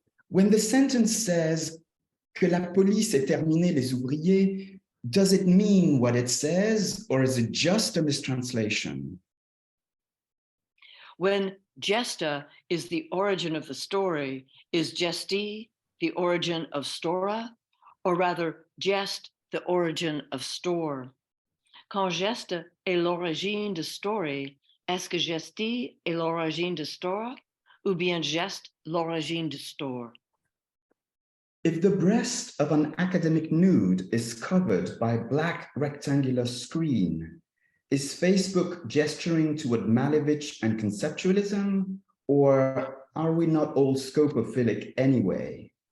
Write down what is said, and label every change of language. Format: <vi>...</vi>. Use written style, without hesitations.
<en>When the sentence says</en> <fr>que la police ait terminé les ouvriers,</fr> <en>does it mean what it says, or is it just a mistranslation? When gesta is the origin of the story, is gesti the origin of stora, or rather gest the origin of store?</en> <fr>Quand geste est l'origine de story, est-ce que gesti est l'origine de store, ou bien geste l'origine de store?</fr> <en>If the breast of an academic nude is covered by a black rectangular screen, is Facebook gesturing toward Malevich and conceptualism, or are we not all scopophilic anyway?</en>